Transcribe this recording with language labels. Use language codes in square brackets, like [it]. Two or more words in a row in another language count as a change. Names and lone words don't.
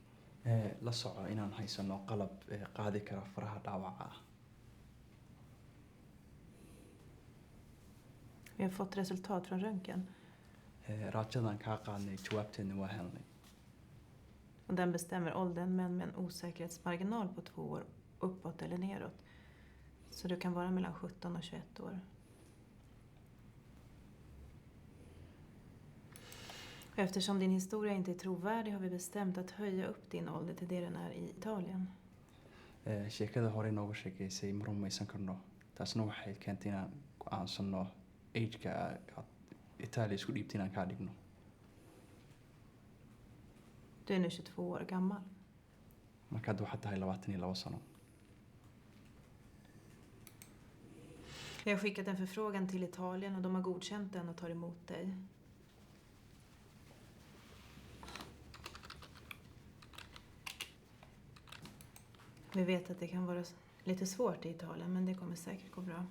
[so] La soco inaan haysano qalab qaadi kara faraha dhaawaca ah. [sv] Vi har fått resultat från röntgen. [so] Raajadan kaa qaadnay jawaabteedna waa helnay. [sv] Och den bestämmer åldern men med en osäkerhetsmarginal på 2 år uppåt eller neråt. Så du kan vara mellan 17 och 21 år. Eftersom din historia inte är trovärdig har vi bestämt att höja upp din ålder till det den är i Italien. [so] Sheekada hore nooga sheekeysay ma rumaysan karno. Taasna waxay keentay inaan go'aansano age-ka Italia isku dhiibtay inaan kaa dhigno. [sv] Du är nu 22 år gammal. [so] Marka hadda waxaad tahay 22 sano. [sv] Jag har skickat en förfrågan till Italien och de har godkänt den och tar emot dig. Vi vet att det kan vara lite svårt i Italien, men det kommer säkert gå bra.